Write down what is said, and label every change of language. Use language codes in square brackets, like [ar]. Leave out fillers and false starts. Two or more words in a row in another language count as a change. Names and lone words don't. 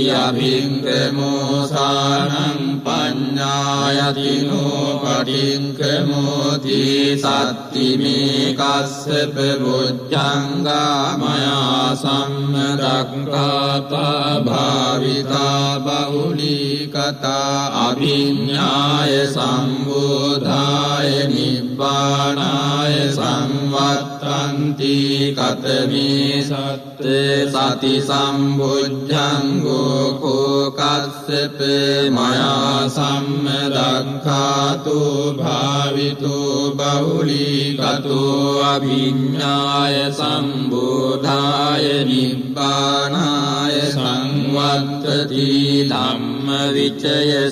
[pi] අභික්කමෝසානං පඤ්ඤායතිනෝ පටික්කමෝති සත්තිමේ කස්සප බොජ්ජංගා මයා සම්මදක්ඛාතා භාවිතා බහුලී කතා අභිඤ්ඤාය සම්බෝධාය නිබ්බානාය සංවත්තන්ති කතමේ සත්තේ සති සම්බුද්ධංගෝ කෝ කස්සප මයා සම්මදක්ඛාතු භාවිතු බහුලීකතෝ අභිඤ්ඤාය සම්බෝධාය නිබ්බානාය සංවත්තති ධම්ම විචය